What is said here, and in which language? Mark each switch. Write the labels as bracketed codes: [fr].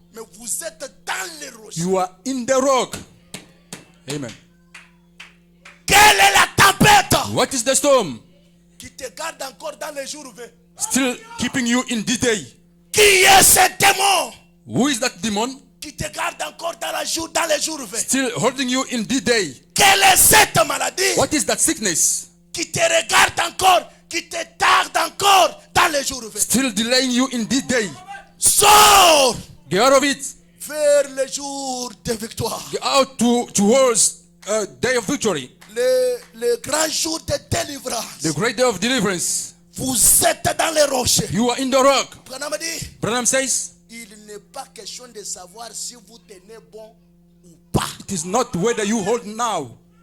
[fr] mais vous êtes dans les rochers. [en] You are in the rock. Amen. [fr] Quelle est la tempête [en] What is the storm? [fr] qui te garde encore dans les jours vieux? [en] Still keeping you in this day. [fr] Qui est ce démon [en] Who is that demon? [fr] qui te garde encore dans les jours vieux? [en] Still holding you in this day. [fr] Quelle est cette maladie [en] What is that sickness? [fr] qui te regarde encore, qui te tarde encore dans les jours vieux? [en] Still delaying you in this day. [fr] Sors [en] Get out of it. [fr] vers le jour de victoire. [en] Get out towards a day of victory. [fr] Le grand jour de délivrance. [en] The great day of deliverance. [fr] Vous êtes dans les rochers. [en] You are in the rock. [fr] Branham dit, [en] Branham says, [fr] il n'est pas question de savoir si vous tenez bon ou pas. [en] it is not whether you hold now.